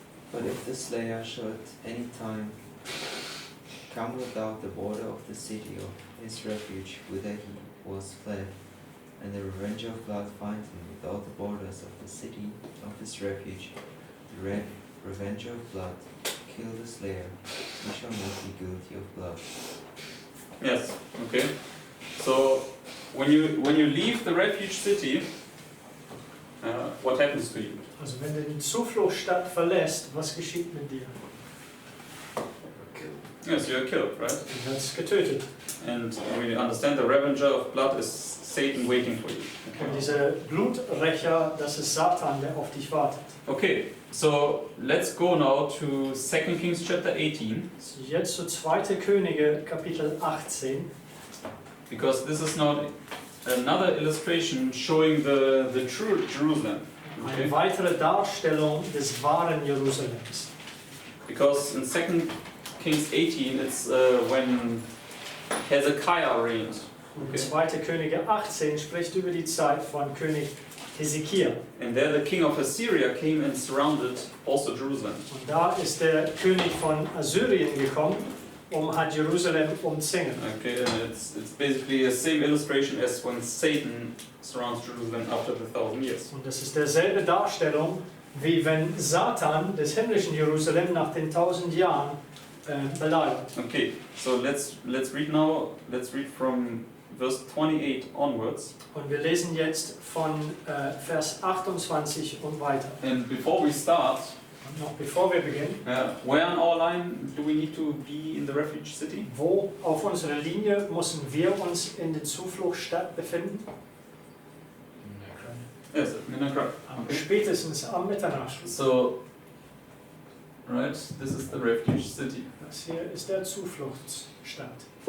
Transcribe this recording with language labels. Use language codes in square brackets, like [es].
[en] But if the slayer should at any time come without the border of the city of his refuge whither he was fled, and the revenger of blood find him without the borders of the city of his refuge, the revenger of blood kill the slayer, he shall not be guilty of blood. Yes, okay. So when you leave the refuge city, what happens to you? [de] Also, wenn du die Zufluchtsstadt verlässt, was geschieht mit dir? [en] Yes, you are killed, right? [de] Du wirst getötet. [en] And we understand the revenger of blood is Satan waiting for you. [de] Und dieser Bluträcher, das ist Satan, der auf dich wartet. [en] Okay, so let's go now to 2 Kings chapter 18, [de] So, jetzt zu 2. Könige, Kapitel 18. [en] because this is now another illustration showing the true Jerusalem. [de] Eine [en] Okay? [de] weitere Darstellung des wahren Jerusalems. [en] Because in 2 Kings 18 it's when Hezekiah reigned. [de] Und [en] Okay. [de] 2. Könige 18 spricht über die Zeit von König Hesekiah. [en] And there the king of Assyria came and surrounded also Jerusalem. [de] Und da ist der König von Assyrien gekommen, hat Jerusalem umzingelt. [en] Okay, and it's basically the same illustration as when Satan surrounds Jerusalem after the 1,000 years. [de] Und das ist derselbe Darstellung, wie wenn Satan des himmlischen Jerusalem nach den 1000 Jahren belagert. [en] Okay, so let's read now. Let's read from verse 28 onwards. [de] Und wir lesen jetzt von Vers 28 und weiter. [en] And before we start, [de] Und noch bevor wir beginnen, [en] where on our line do we need to be in the refuge city? [de] wo auf unserer Linie müssen wir uns in der Zufluchtsstadt befinden? [en] Yes, at Minakra. Okay. [de] Spätestens am Mitternacht. [en] So, right, this is the refuge city. [de] Das hier ist der Zufluchtsstadt.